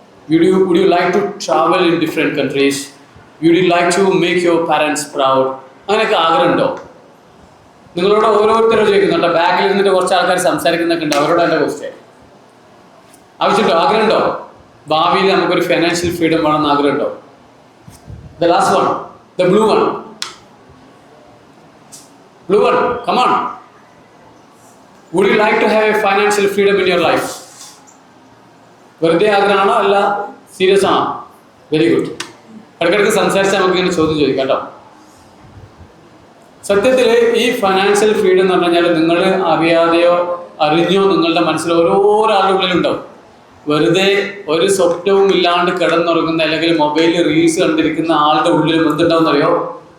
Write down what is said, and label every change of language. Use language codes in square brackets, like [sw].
[en] Would you like to travel in different countries? Would you like to make your parents proud? [ml] അങ്ങനെയൊക്കെ ആഗ്രഹമുണ്ടോ? നിങ്ങളോട് ഓരോരുത്തരും ചോദിക്കുന്നുണ്ടോ? ബാക്കിൽ ഇരുന്നിട്ട് കുറച്ച് ആൾക്കാർ സംസാരിക്കുന്നൊക്കെ ഉണ്ട്, അവരോട് എൻ്റെ ക്വസ്റ്റ്യൻ. ആവശ്യമുണ്ടോ? ആഗ്രഹമുണ്ടോ? ഭാവിയിൽ നമുക്കൊരു ഫൈനാൻഷ്യൽ ഫ്രീഡം വേണമെന്ന് ആഗ്രഹമുണ്ടോ? [en] The last one, the blue one. Blue one, come on. Would you like to have a financial freedom in your life? [ml] വെറുതെ ആഗ്രഹമാണോ അല്ല സീരിയസ് ആണോ? [en] Very good. [ml] ഇടയ്ക്കിടയ്ക്ക് സംസാരിച്ചാൽ നമുക്ക് ഇങ്ങനെ ചോദ്യം ചോദിക്കാം കേട്ടോ. സത്യത്തിൽ ഈ ഫൈനാൻഷ്യൽ ഫ്രീഡം എന്ന് പറഞ്ഞു കഴിഞ്ഞാൽ നിങ്ങൾ അറിയാതെയോ അറിഞ്ഞോ നിങ്ങളുടെ മനസ്സിൽ ഓരോരാളുടെ ഉള്ളിലുണ്ടാവും. വെറുതെ ഒരു സ്വപ്നവും ഇല്ലാണ്ട് കിടന്നുറങ്ങുന്ന അല്ലെങ്കിൽ മൊബൈലിൽ റീൽസ് കണ്ടിരിക്കുന്ന ആളുടെ ഉള്ളിൽ എന്തുണ്ടാവും അറിയോ?